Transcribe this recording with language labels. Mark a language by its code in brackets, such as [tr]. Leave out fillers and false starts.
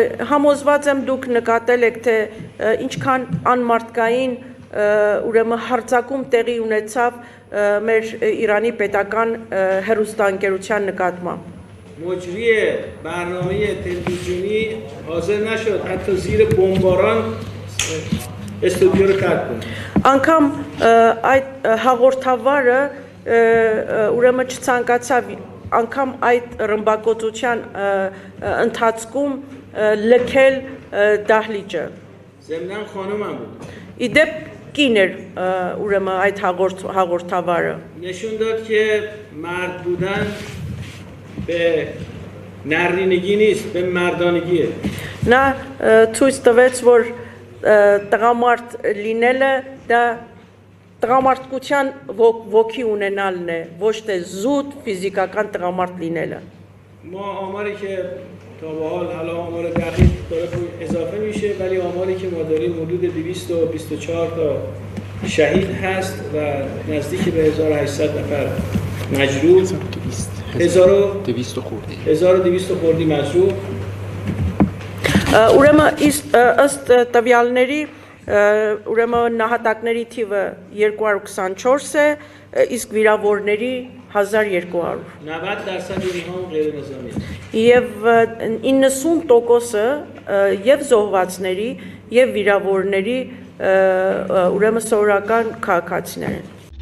[hy] Համոզված եմ դուք նկատել եք, թե ինչքան անմարդկային ուրեմն հարձակում տեղի ունեցավ մեր Իրանի պետական հեռուստաընկերության նկատմամբ։ [fa] مجری برنامه تلویزیونی حاضر نشد حتی زیر بمباران استودیو رو ترک کنه. [hy] Անգամ այդ հաղորդավարը ուրեմն չցանկացավ անգամ այդ ռմբակոծության ընթացքում լքել դահլիճը։ [fa] ضمناً خانومم بود. [hy] Իդեպ կին էր ուրեմն այդ հաղորդավարը։ [fa] نشون داد که مرد بودن به نرینگی نیست به مردانگیه. [hy] Նա ցույց տվեց, որ տղամարդ լինելը դա տղամարդկության ոգի ունենալն է, ոչ թե զուտ ֆիզիկական տղամարդ լինելը։ [fa] ما آماری که تا به حال حالا آمار دقیق داره اضافه میشه ولی آماری که ما داریم حدود 224 تا شهید هست و نزدیک به 1800 نفر مجروح 1200 خردی مجروح [hy] Ուրեմն ըստ տվյալների ուրեմն նահատակների թիվը 224 է, իսկ վիրավորների 1200 [fa] 90% اینها غیر نظامی [hy] Եվ 90%-ը եւ զոհվածների եւ վիրավորների ուրեմն սովորական քաղաքացիներ են